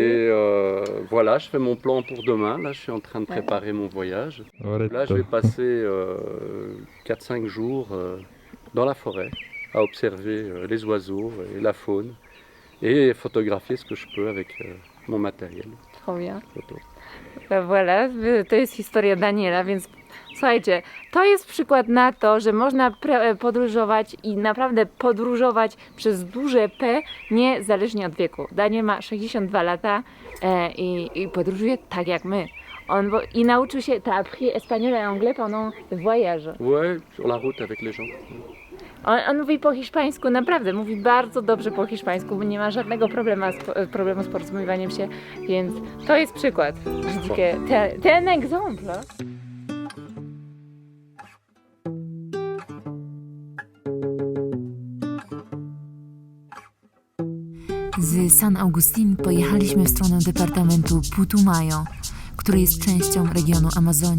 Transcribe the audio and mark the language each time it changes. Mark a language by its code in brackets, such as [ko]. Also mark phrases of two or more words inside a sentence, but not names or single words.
[fr] Et voilà, je fais mon plan pour demain, là je suis en train de préparer mon voyage. Là je vais passer 4-5 jours dans la forêt à observer les oiseaux et la faune et photographier ce que je peux avec mon matériel. Trop bien. Photo. Voilà, [pl] to jest historia Daniela, więc słuchajcie, to jest przykład na to, że można podróżować i naprawdę podróżować przez duże P, niezależnie od wieku. Daniel ma 62 lata i podróżuje tak jak my. Il nauczył się, [fr] t'as appris espagnol et anglais pendant le voyage. Ouais, sur la route avec les gens. [pl] On mówi po hiszpańsku, naprawdę, mówi bardzo dobrze po hiszpańsku, nie ma żadnego problemu z porozumiewaniem się, więc to jest przykład. Ten egzemplarz. Z San Agustin pojechaliśmy w stronę departamentu Putumayo, który jest częścią regionu Amazonii.